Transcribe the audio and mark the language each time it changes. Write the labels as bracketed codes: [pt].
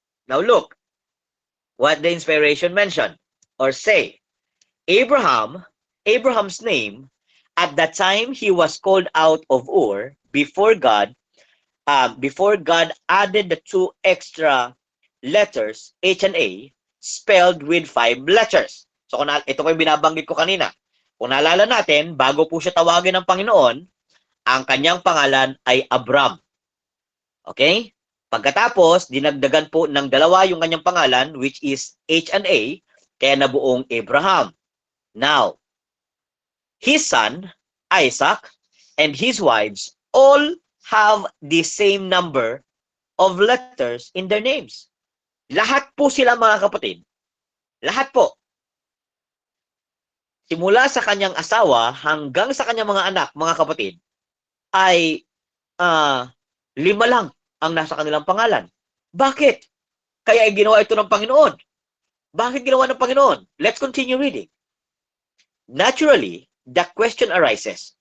[en] Now look, what the inspiration mentioned, or say, Abraham's name, at the time he was called out of Ur, before God added the 2 extra letters, H and A, spelled with 5 letters. [tl] So, ito ko yung binabanggit ko kanina. Kung naalala natin, bago po siya tawagin ng Panginoon, ang kanyang pangalan ay Abram. Okay? Pagkatapos, dinagdagan po ng 2 yung kanyang pangalan, [en] which is H and A, [tl] kaya nabuong Abraham. [en] Now, his son, Isaac, and his wives all have the same number of letters in their names. [tl] Lahat po sila, mga kapatid. Lahat po. Simula sa kanyang asawa hanggang sa kanyang mga anak, mga kapatid, ay 5 lang ang nasa kanilang pangalan. Bakit? Kaya ginawa ito ng Panginoon. Bakit ginawa ng Panginoon? [en] Let's continue reading. Naturally, the question arises.